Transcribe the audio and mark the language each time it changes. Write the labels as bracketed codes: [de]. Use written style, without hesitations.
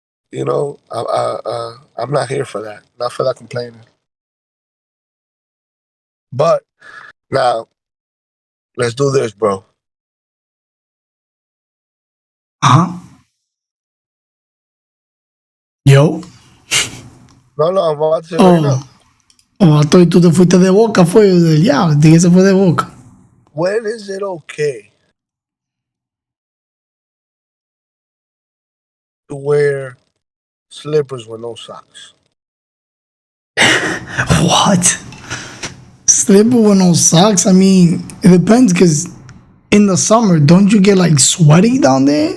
[en] You know, I'm not here for that. Not for that complaining. But now, let's do this, bro. Uh-huh. Yo. No, I'm about to say right now. Oh. [es] Oh, y tú te fuiste de boca, fue ya, dije se fue de boca. [en] When is it okay to wear slippers with no socks? What? Slipper with no socks? I mean, it depends because in the summer, don't you get like sweaty down there?